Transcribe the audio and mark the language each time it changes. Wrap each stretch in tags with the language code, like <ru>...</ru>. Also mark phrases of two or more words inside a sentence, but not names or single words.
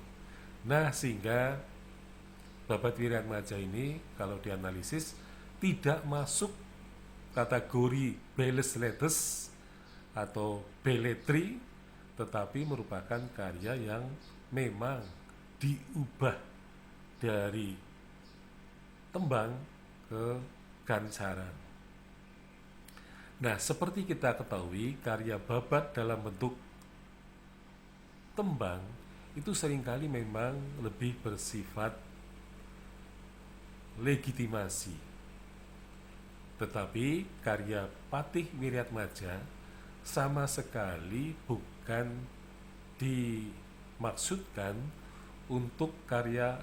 <id>Nah, sehingga babat Wiryatmaja ini kalau dianalisis tidak masuk kategori belles lettres atau belletri, tetapi merupakan karya yang memang diubah dari tembang ke gancaran. Nah, seperti kita ketahui, karya babat dalam bentuk tembang itu seringkali memang lebih bersifat legitimasi. Tetapi karya Patih Wiryatmaja sama sekali bukan dimaksudkan untuk karya</id>